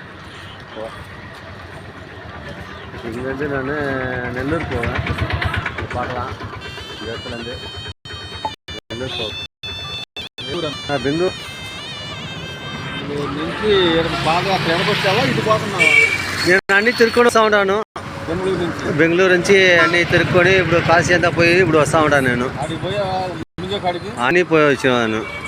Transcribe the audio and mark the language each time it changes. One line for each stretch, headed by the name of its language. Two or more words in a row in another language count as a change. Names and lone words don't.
Tamil: இங்கேருந்து நான் நெல்லூர் போவேன். பார்க்கலாம், இந்த இடத்துலேருந்து நெல்லூர் போவேன்.
Telugu: బెంగళూరు నుంచి బాగా ఎడకొచ్చావా ఇటు పోతున్నావా? నేను అన్నీ తిరుక్కొని వస్తూ ఉంటాను. బెంగళూరు నుంచి అన్నీ తిరుక్కొని ఇప్పుడు కాశీ అంతా పోయి ఇప్పుడు వస్తూ ఉంటాను. నేను అన్నీ పోయి వచ్చాను.